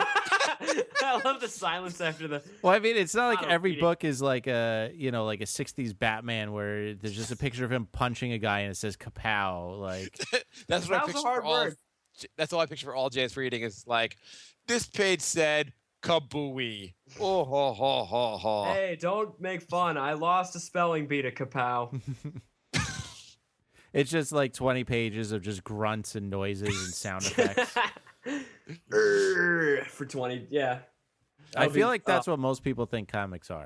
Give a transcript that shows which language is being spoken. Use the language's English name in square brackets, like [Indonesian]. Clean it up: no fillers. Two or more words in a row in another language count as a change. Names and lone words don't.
[English] I love the silence after the. Well, I mean, it's not like every book is like a like a '60s Batman where there's just a picture of him punching a guy and it says "kapow." Like that's what I picture a hard word. I picture for all Jay's reading is like, this page said kabooey. Oh, ho, ho, ho, ho. Hey, don't make fun. I lost a spelling bee to kapow. It's just like 20 pages of just grunts and noises and sound effects. For 20, yeah. I feel like that's what most people think comics are.